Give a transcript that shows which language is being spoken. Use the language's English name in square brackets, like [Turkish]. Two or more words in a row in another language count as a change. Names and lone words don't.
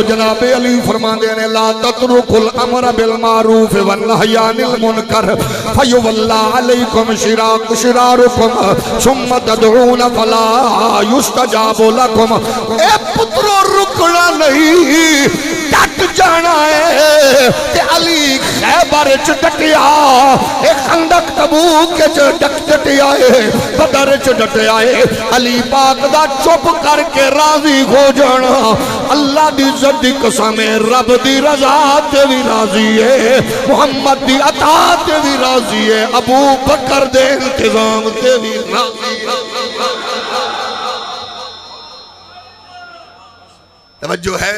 [Punjabi] جناب علی فرماندے نے [Arabic] لا تترک الامر بالمعروف والنہی عن المنکر فیولا علیکم شرارکم ثم تدعون فلا یستجاب لکم۔ [Punjabi] اے پترو رکنا نہیں، ڈٹ جانا ہے۔ تے علی خیبر چ ڈٹیا، اے خندق تبوک چ ڈٹیا ہے، بدر چ ڈٹیا ہے۔ علی پاک دا چپ کر کے راضی ہو جانا، اللہ دی عزت دی قسم ہے، رب دی رضا تے بھی راضی ہے، محمد دی عطا تے بھی راضی ہے، ابو بکر دے انتظام تے بھی راضی ہے۔ توجہ ہے؟